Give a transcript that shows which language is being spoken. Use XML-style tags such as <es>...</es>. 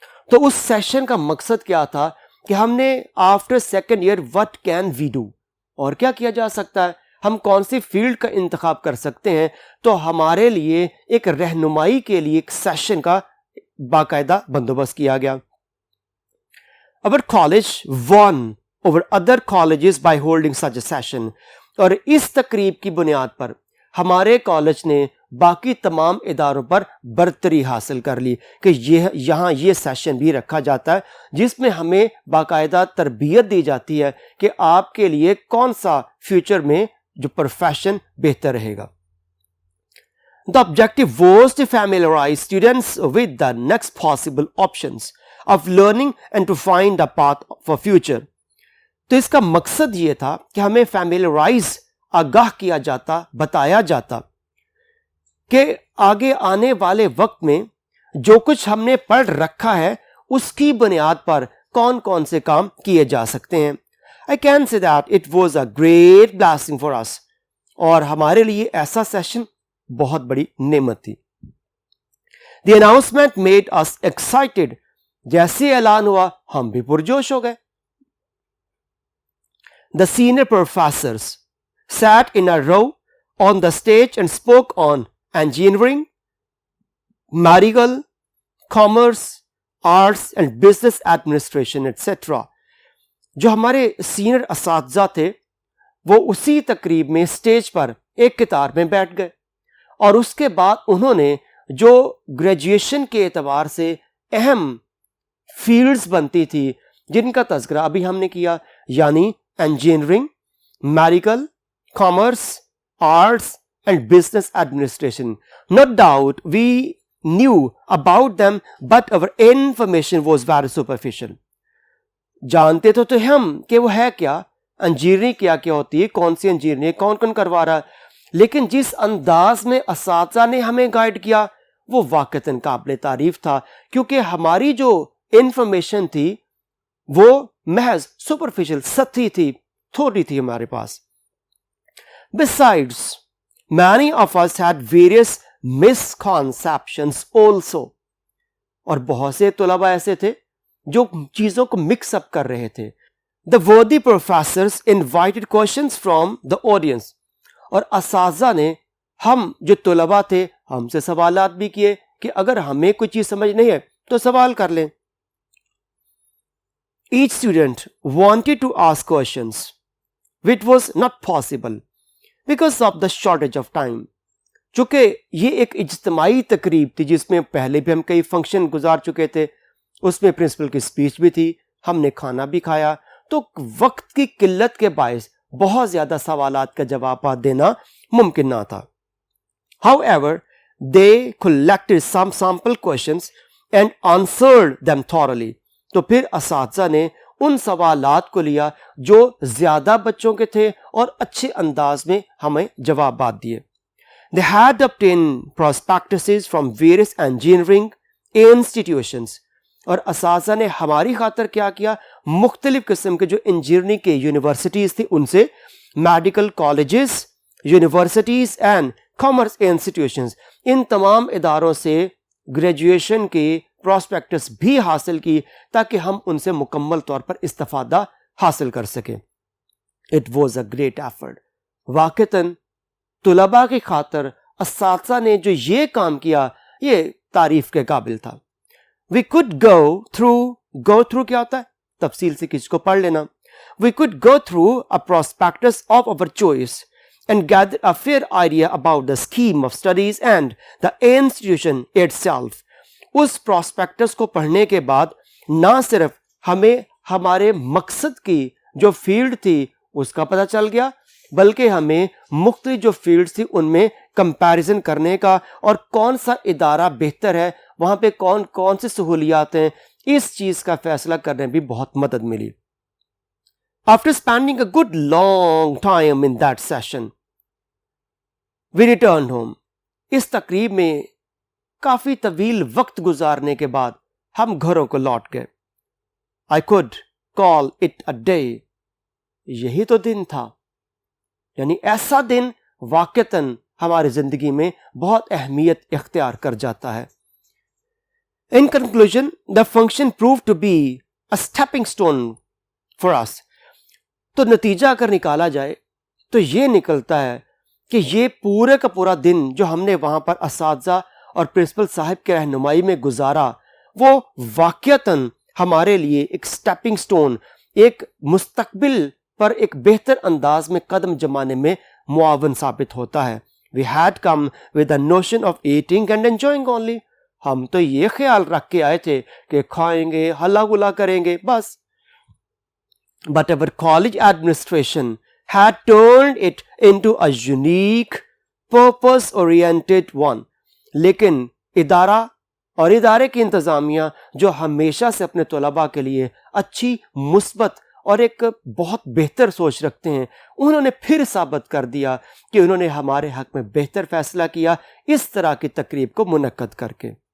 <ur>تو اس سیشن کا مقصد کیا تھا کہ ہم نے</ur> <en>after second year what can we do,</en> <ur>اور کیا کیا جا سکتا ہے, ہم کون سی فیلڈ کا انتخاب کر سکتے ہیں. تو ہمارے لیے ایک رہنمائی کے لیے ایک سیشن کا باقاعدہ بندوبست کیا گیا.</ur> <en>Our college won over other colleges by holding such a session.</en> <ur>اور اس تقریب کی بنیاد پر ہمارے کالج نے باقی تمام اداروں پر برتری حاصل کر لی کہ یہاں یہ سیشن بھی رکھا جاتا ہے جس میں ہمیں باقاعدہ تربیت دی جاتی ہے کہ آپ کے لیے کون سا فیوچر میں جو پروفیشن بہتر رہے گا.</ur> <en>The objective was to familiarize students with the next possible options of learning and to find a path for future.</en> <ur>تو اس کا مقصد یہ تھا کہ ہمیں فیملیرائز, آگاہ کیا جاتا, بتایا جاتا کہ آگے آنے والے وقت میں جو کچھ ہم نے پڑھ رکھا ہے اس کی بنیاد پر کون کون سے کام کیے جا سکتے ہیں.</ur> <en>I can say that it was a great blessing for us.</en> <ur>اور ہمارے لیے ایسا سیشن بہت بڑی نعمت تھی.</ur> <en>The announcement made us excited.</en> <ur>جیسے اعلان ہوا ہم بھی پرجوش ہو گئے.</ur> <en>The senior professors sat in a row on the stage and spoke on engineering, medical, commerce, arts and business administration, etc.</en> <ur>جو ہمارے سینئر اساتذہ تھے وہ اسی تقریب میں اسٹیج پر ایک قطار میں بیٹھ گئے اور اس کے بعد انہوں نے جو گریجویشن کے اعتبار سے اہم فیلڈز بنتی تھی جن کا تذکرہ ابھی ہم نے کیا، یعنی engineering, medical, commerce, arts and business administration.</ur> <en>No doubt we knew about them but our information was very superficial.</en> <ur>جانتے تو تھے ہم کہ وہ ہے کیا، انجینئرنگ کیا ہوتی ہے، کون سی انجینئرنگ، کون کون کروا رہا، لیکن جس انداز میں اساتذہ نے ہمیں گائیڈ کیا وہ واقعتاً قابل تعریف تھا، کیونکہ ہماری جو انفارمیشن تھی وہ محض سپرفیشل، سطحی تھی، تھوڑی تھی ہمارے پاس.</ur> <en>Besides, many of us had various misconceptions also.</en> <ur>اور بہت سے طلباء ایسے تھے جو چیزوں کو مکس اپ کر رہے تھے.</ur> <en>The worthy professors invited questions from the audience.</en> <ur>اور اساتذہ نے ہم جو طلباء تھے ہم سے سوالات بھی کیے کہ اگر ہمیں کوئی چیز سمجھ نہیں ہے تو سوال کر لیں.</ur> <en>Each student wanted to ask questions, which was not possible because of the shortage of time.</en> <ur>چونکہ یہ ایک اجتماعی تقریب تھی جس میں پہلے بھی ہم کئی فنکشن گزار چکے تھے، اس میں پرنسپل کی اسپیچ بھی تھی، ہم نے کھانا بھی کھایا، تو وقت کی قلت کے باعث بہت زیادہ سوالات کا جوابات دینا ممکن نہ تھا.</ur> <en>However, they collected some sample questions and answered them thoroughly.</en> <ur>تو پھر اساتذہ نے ان سوالات کو لیا جو زیادہ بچوں کے تھے اور اچھے انداز میں ہمیں جوابات دیے.</ur> <en>They had obtained prospectuses from various engineering institutions.</en> <ur>اور اساتذہ نے ہماری خاطر کیا کیا، مختلف قسم کے جو انجینئرنگ کے یونیورسٹیز تھی ان سے، medical colleges, universities and commerce institutions, ان تمام اداروں سے گریجویشن کے پراسپیکٹس بھی حاصل کی تاکہ ہم ان سے مکمل طور پر استفادہ حاصل کر سکیں.</ur> <en>It was a great effort.</en> <ur>واقعتاً طلباء کی خاطر اساتذہ نے جو یہ کام کیا یہ تعریف کے قابل تھا.</ur> <en>We could go through</en> <ur>کیا ہوتا ہے، تفصیل سے کسی کو پڑھ لینا.</ur> <en>We could go through a prospectus of our choice and gather a fair idea about the scheme of studies and the institution itself.</en> <ur>اس prospects کو پڑھنے کے بعد نہ صرف ہمیں ہمارے مقصد کی جو فیلڈ تھی اس کا پتہ چل گیا، بلکہ ہمیں مختلف جو فیلڈز تھی ان میں کمپیریزن کرنے کا اور کون سا ادارہ بہتر ہے، وہاں پہ کون کون سی سہولیات ہیں، اس چیز کا فیصلہ کرنے بھی بہت مدد ملی.</ur> <en>After spending a good long time in that session, we returned home.</en> <ur>اس تقریب میں کافی طویل وقت گزارنے کے بعد ہم گھروں کو لوٹ گئے.</ur> <en>I could call it a day.</en> <ur>یہی تو دن تھا، یعنی ایسا دن واقعتاً ہماری زندگی میں بہت اہمیت اختیار کر جاتا ہے.</ur> <en>In conclusion, the function proved to be a stepping stone for us.</en> <ur>تو نتیجہ اگر نکالا جائے تو یہ نکلتا ہے کہ یہ پورے کا پورا دن جو ہم نے وہاں پر اساتذہ اور پرنسپل صاحب کے رہنمائی میں گزارا وہ واقعتاً ہمارے لیے ایک سٹیپنگ سٹون، ایک مستقبل پر ایک بہتر انداز میں قدم جمانے میں معاون ثابت ہوتا ہے.</ur> <en>We had come with a notion of eating and enjoying only.</en> <ur>ہم تو یہ خیال رکھ کے آئے تھے کہ کھائیں گے، ہلا گلا کریں گے بس.</ur> <en>But our college administration had turned it into a unique, purpose-oriented one.</en> <ur>لیکن ادارہ اور ادارے کی انتظامیہ جو ہمیشہ سے اپنے طلباء کے لیے اچھی، مثبت اور ایک بہت بہتر سوچ رکھتے ہیں، انہوں نے پھر ثابت کر دیا کہ انہوں نے ہمارے حق میں بہتر فیصلہ کیا اس طرح کی تقریب کو منعقد کر کے.</ur>